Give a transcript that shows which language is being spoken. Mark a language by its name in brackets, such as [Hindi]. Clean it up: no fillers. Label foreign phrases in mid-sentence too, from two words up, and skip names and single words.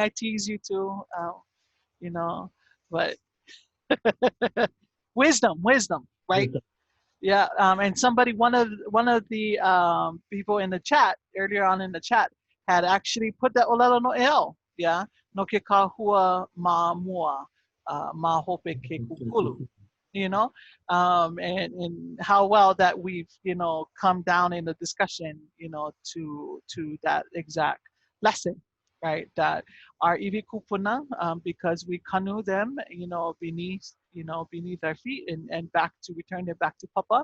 [English] I tease you too, you know, but wisdom, right? Yeah, and one of the people in the chat earlier on in the chat had actually put that [Hawaiian] olelo no el, [English] yeah, [Hawaiian] no ke kahua ma mua, ma hope ke kukulu, [English] you know, and how well that we've, you know, come down in the discussion, you know, to that exact lesson, right? That our [Hawaiian] iwi kupuna, [English] because we kanu them, you know, beneath our feet and return them back to Papa.